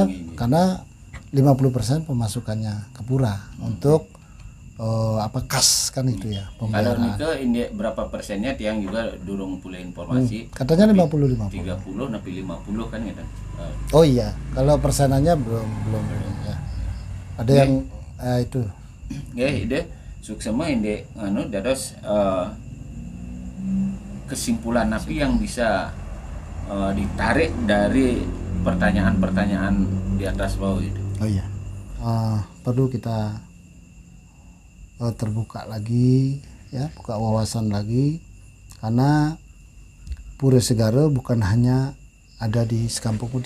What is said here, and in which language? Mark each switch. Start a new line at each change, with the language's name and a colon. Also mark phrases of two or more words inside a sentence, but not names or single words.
Indonesian: Karena 50% pemasukannya ke pura untuk kas kan itu ya. Kalau Nike ini berapa persennya tiang juga durung pula informasi. Katanya 50-50. 30 tapi 50 kan gitu. Oh iya, kalau persenannya belum ya. Ada yang itu. Ya,
Balinese: ide suksema ide dados kesimpulan napi
Indonesian: yang bisa ditarik dari pertanyaan-pertanyaan di atas bawah itu. Oh iya. Perlu kita terbuka lagi ya, buka wawasan lagi, karena Pura Segara bukan hanya ada di Sekampung Udik.